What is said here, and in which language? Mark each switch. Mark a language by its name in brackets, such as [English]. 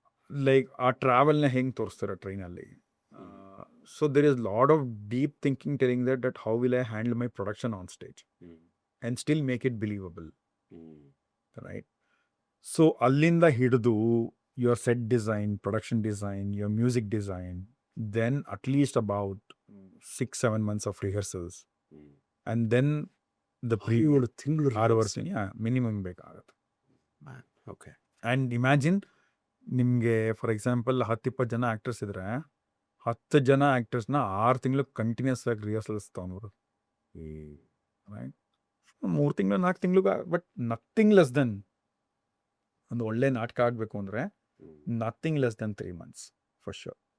[Kannada] Like ಆ ಟ್ರಾವೆಲ್ನ ಹೆಂಗೆ ತೋರಿಸ್ತಾರೆ ಟ್ರೈನಲ್ಲಿ? [English] So there is lot of deep thinking telling that how will I handle my production on stage and still make it believable, right? [Kannada] So ಅಲ್ಲಿಂದ ಹಿಡಿದು [English] your set design, production design, your music design, then at least about 6-7 months of rehearsals, and then the [Kannada] 7 ತಿಂಗಳು 6 ವರ್ಷ minimum ಬೇಕಾಗುತ್ತೆ. Okay. And imagine, ನಿಮಗೆ for example 10-20 ಜನ actors ಇದ್ರೆ 10 ಜನ ಆ್ಯಕ್ಟರ್ಸ್ನ 6 ತಿಂಗಳು ಕಂಟಿನ್ಯೂಸ್ ಆಗಿ ರಿಹರ್ಸಲ್ಸ್ ತೊಗೊಂಡ್ರು, ರೈಟ್? 3 ತಿಂಗಳು 4 ತಿಂಗಳು, [English] but nothing less than [Kannada] ಒಂದು ಒಳ್ಳೆ ನಾಟಕ ಆಗಬೇಕು ಅಂದರೆ [English] Nothing less than 3 months for sure.